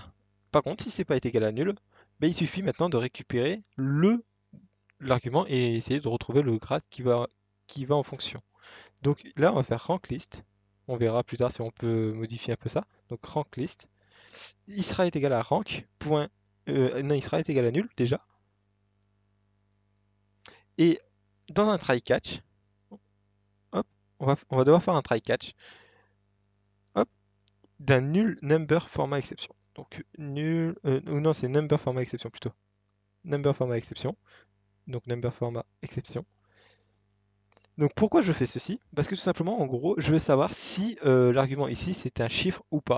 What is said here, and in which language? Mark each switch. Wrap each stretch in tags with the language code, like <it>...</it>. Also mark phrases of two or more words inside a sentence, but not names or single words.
<fr>Par contre, si c'est pas été égal à nul, ben, il suffit maintenant de récupérer l'argument et essayer de retrouver le grade qui va en fonction. Donc là, on va faire</fr> <en>rank list.</en> <fr>On verra plus tard si on peut modifier un peu ça. Donc</fr> <en>rank list.</en> <fr>Il sera égal à rank. Non, il sera égal à nul déjà. Et dans un</fr> <en>try catch,</en> <fr>hop, on va devoir faire un</fr> <en>try catch.</en> <fr>Hop, d'un nul</fr> <en>number format exception.</en> <fr>Donc nul, ou non, c'est</fr> <en>number format exception</en> <fr>plutôt.</fr> <en>Number format exception. Donc number format exception.</en> <fr>Donc pourquoi je fais ceci? Parce que tout simplement, en gros, je veux savoir si l'argument ici c'est un chiffre ou pas.</fr>